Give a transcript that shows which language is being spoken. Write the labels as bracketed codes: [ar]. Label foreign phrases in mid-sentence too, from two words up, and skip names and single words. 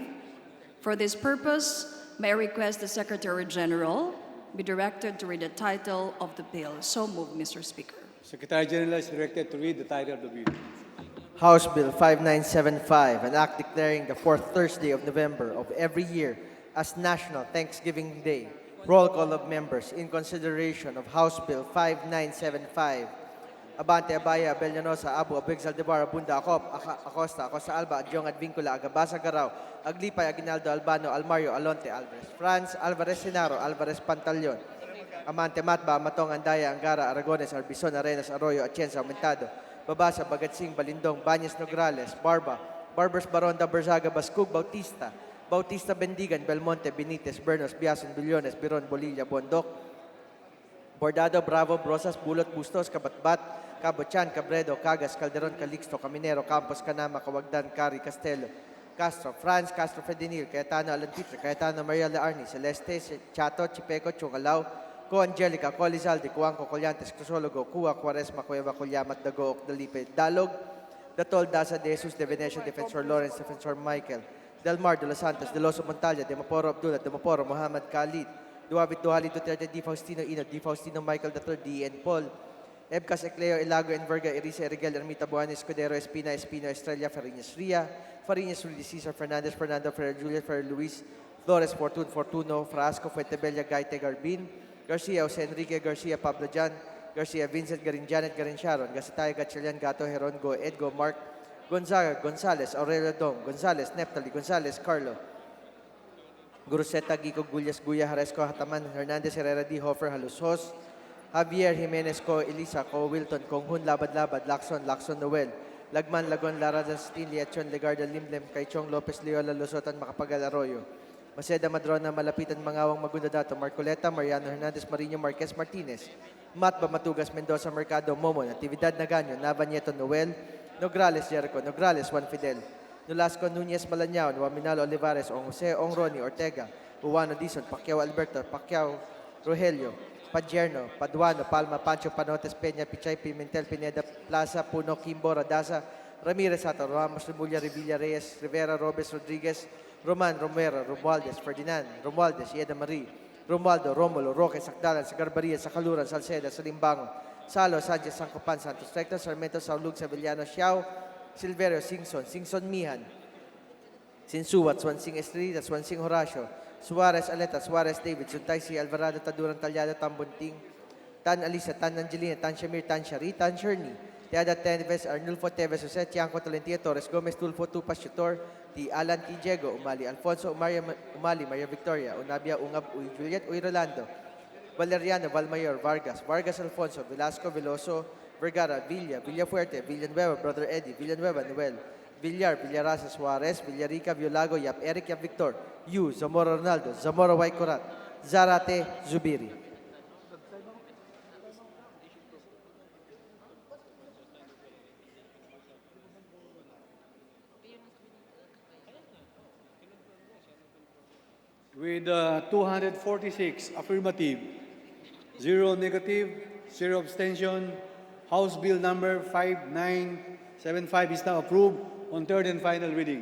[en] For this purpose, may I request the Secretary General be directed to read the title of the bill. So moved, Mr. Speaker. Secretary General is directed to read the title of the bill. House Bill 5975, an act declaring the fourth Thursday of November of every year as National Thanksgiving Day. Roll call of members in consideration of House Bill 5975. Abante Abaya, Abellanosa, Abu, Abig Zaldivar, Abunda, Acop, Acosta, Acosta Alba, Adjong Advincula, Agabasa Garao, Aglipay, Aguinaldo, Albano, Almario, Alonte, Alvarez, Franz, Alvarez Senaro, Alvarez Pantaleon, Amante Matba, Matong Andaya, Angara, Aragones, Arbison, Arenas, Arroyo, Atienza, Aumentado, Babasa, Bagatsing, Balindong, Banyas Nograles, Barbers Baronda, Berzaga, Bascug, Bautista Bendigan, Belmonte, Benitez, Bernos, Biason, Billones, Biron, Bolilla, Bondok, Bordado, Bravo, Brosas, Bulot, Bustos, Kabatbat, Cabochan, Cabredo, Cagas, Calderon, Calixto, Caminero, Campos, Canama, Cawagdan, Cari, Castelo, Castro, Franz, Castro Fedinil, Cayetano Alantitre, Cayetano Maria Learni, Celeste, Chato, Chipeco, Chungalao, Co Angelica, Co Lizalde, Cuanco, Collantes, Crisologo, Cua, Quaresma, Cueva, Colyamat, Dagook, Dalipe, Dalog, Datol, Daza, De Jesus, De Venecia, Defensor Lawrence, Defensor Michael, Del Mar, De Los Santos, De Loso Montalia, De Maporo Abdullah, De Maporo, Muhammad Khalid, Duavit Duhali Duterte, Di Faustino Ino, Di Faustino Michael III, D. N. Paul, Ebcas Ecleo, Ilago, Enverga, Erisa, Erigel, Ermita Buanes, Escudero, Espina, Espino, Estrella, Fariñas Ria, Fariñas Rudy, Cesar Fernandez, Fernando, Ferrer, Julius, Ferrer, Luis, Flores, Fortuno, Frasco, Fuentebella, Gaite, Garbin, Garcia, Jose Enrique, Garcia, Pablo Jan, Garcia, Vincent, Garin Janet, Garin Sharon, Gasatay, Gatchalian, Gato, Heron, Go, Edgo, Mark, Gonzaga, Gonzales, Aurelio Dong, Gonzales, Neptali, Gonzales, Carlo, Guruseta, Gico, Gullas, Guya, Haresco, Hataman, Hernandez, Herrera, D. Hofer, Halusos, Javier, Jimenez, Co, Elisa, Co, Wilton, Konghun, Labad, Lacson, Noel, Lagman, Lagon, Lara, Dastin, Liachon, Legarda, Limlem, Kaichong, Lopez, Leola, Lusotan, Makapagal, Arroyo, Maceda, Madrona, Malapitan, Mangawang, Magundadato, Marcoleta, Mariano Hernandez, Marino, Marquez, Martinez, Matba, Matugas, Mendoza, Mercado, Momo, Natividad, Naganyo, Nava, Nieto, Noel, Nograles, Jericho, Nograles, Juan Fidel, Nolasco, Nunez, Malanyao, Nuaminalo, Olivares, Ong Jose, Ong Roni, Ortega, Uwano, Dizon, Pacquiao, Alberto, Pacquiao, Rogelio, Padjerno, Paduano, Palma, Pancho, Panotes, Peña, Pichay, Pimentel, Pineda, Plaza, Puno, Kimbo, Radaza, Ramirez, Sato, Ramos, Remulla, Revilla, Reyes, Rivera, Robes, Rodriguez, Roman, Romero, Romualdez, Ferdinand, Romualdez, Yeda Marie, Romualdo, Romulo, Roque, Sacdalan, Sagarbaria, Sacaluran, Salceda, Salimbango, Salo, Sanchez, Sancopan, Santos Recto, Sarmiento, Saulug, Sevillano, Xiao, Silverio, Singson Mihan, Sinsuwat, Swansing Estrella, Swansing Horacio, Suarez Aleta, Suarez David, Suntaisi, Alvarado, Taduran, Talyado, Tambunting, Tan Alisa, Tan Angelina, Tan Shamir, Tan Shari, Tan Sherni, Tiada Teves, Arnulfo Teves, Jose, Tianco, Tolentino, Torres, Gomez, Tulfo, Tupas, Chutor, Ti Alan, Ti Diego, Umali, Alfonso, Umali, Maria Victoria, Unabia, Ungab, Uy, Juliet, Uy, Rolando, Valeriano, Valmayor, Vargas Alfonso, Velasco, Veloso, Vergara, Villafuerte, Villanueva, Brother Eddie, Villanueva, Noel, Villarasa, Suarez, Villarica, Violago, Yap Eric, Yap Victor, Yu, Zamora Ronaldo, Zamora Waikorat, Zarate, Zubiri. With 246 affirmative, 0 negative, 0 abstention, House Bill number 5975 is now approved on third and final reading.